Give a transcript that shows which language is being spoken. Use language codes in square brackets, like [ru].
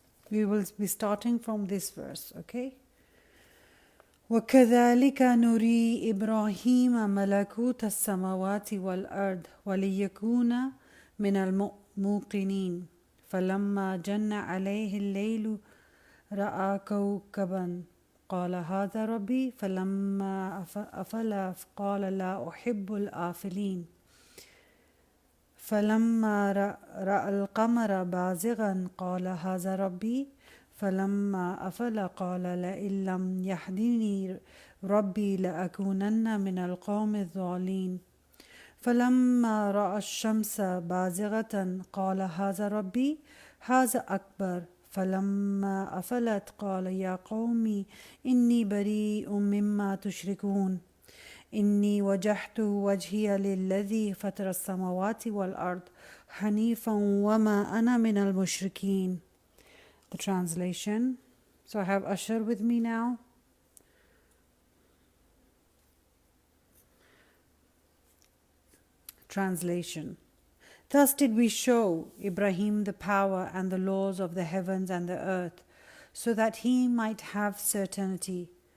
[en] We will be starting from this verse, okay? [ar] وَكَذَلِكَ نُرِي إِبْرَاهِيمَ مَلَكُوتَ السَّمَاوَاتِ وَالْأَرْضِ وَلِيَكُونَ مِنَ الْمُوقِنِينَ فَلَمَّا جَنَّ عَلَيْهِ اللَّيْلُ رَأَى كَوْكَبًا قال هذا ربي فلما أفل قال لا أحب الآفلين فلما رأى القمر بازغا قال هذا ربي فلما أفل قال لئن لم يهدني ربي لأكونن من القوم الضالين فلما رأى الشمس بازغة قال هذا ربي هذا أكبر فلما أفلت قال يا قوم إني بريء مما تشركون إني وجهت وجهي للذي فطر السماوات والأرض حنيفا وما أنا من المشركين. [en] The translation. So I have Ashar with me now. Translation. Thus did we show Ibrahim the power and the laws of the heavens and the earth, so that he might have certainty.